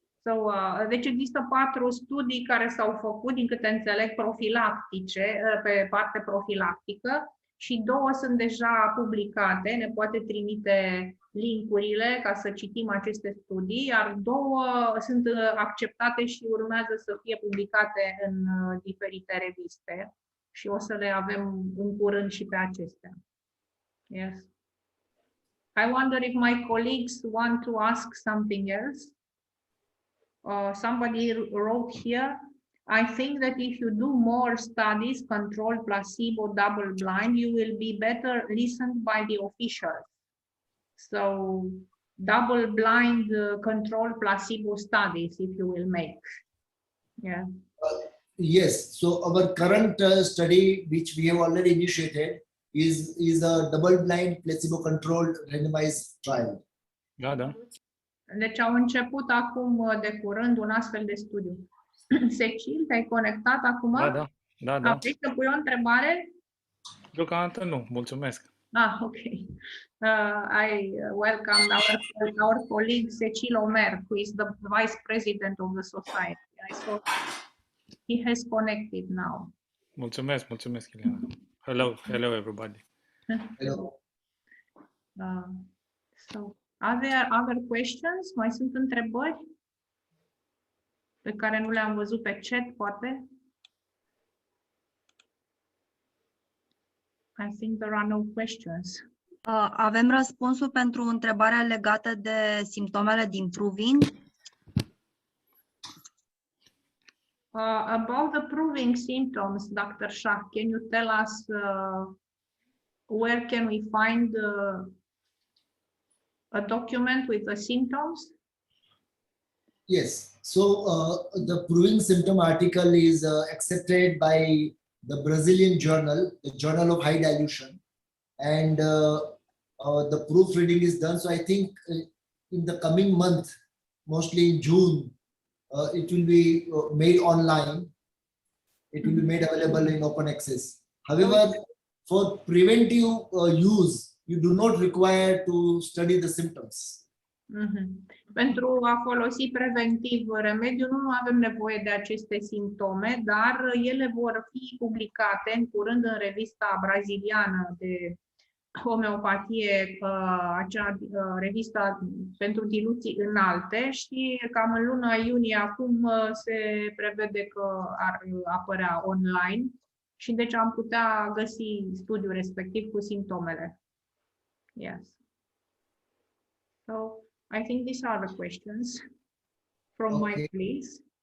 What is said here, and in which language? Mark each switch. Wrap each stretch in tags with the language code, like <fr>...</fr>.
<ro>So, deci există 4 studii care s-au făcut, din câte înțeleg, profilactice, pe parte profilactică, și 2 sunt deja publicate. Ne poate trimite linkurile ca să citim aceste studii, iar 2 sunt acceptate și urmează să fie publicate în diferite reviste și o să le avem în curând și pe acestea.</ro> <en>Yes. I wonder if my colleagues want to ask something else. Somebody wrote here, I think that if you do more studies, controlled, placebo, double blind, you will be better listened by the officials. So double blind controlled placebo studies, if you will make. Yeah. Yes, so our current study, which we have already initiated, is a double-blind, placebo-controlled, randomized trial.</en> <ro>Da, da. Deci au început acum de curând un astfel de studiu. Cecil, te-ai conectat acum? Da. Vrei să pui o întrebare? Deocamdată nu, mulțumesc. Ok.</ro> <en>I welcome our colleague Cecil Omer, who is the vice president of the society. I saw he has connected now.</en> <ro>Mulțumesc,</ro> <en>Ileana. Hello everybody. Hello. So, are there other questions?</en> <ro>Mai sunt întrebări pe care nu le-am văzut pe chat, poate?</ro> <en>I think there are no questions.</en> <ro>Avem răspunsul pentru întrebarea legată de simptomele din proving.</ro> <en>About the proving symptoms, Dr. Shah, can you tell us where can we find a document with the symptoms? Yes, so the proving symptom article is accepted by the Brazilian journal, the Journal of High Dilution, and the proofreading is done. So I think in the coming month, mostly in June, it will be made online. It will be made available in open access. However, for preventive use, you do not require to study the symptoms.</en> <ro>Pentru a folosi preventiv remediul nu avem nevoie de aceste simptome, dar ele vor fi publicate în curând în revista braziliană de homeopatie, acea revista pentru diluții înalte, și cam în luna iunie acum se prevede că ar apărea online și deci am putea găsi studiul respectiv cu simptomele.</ro> <en>Yes. So I think these are the questions from my colleagues.</en>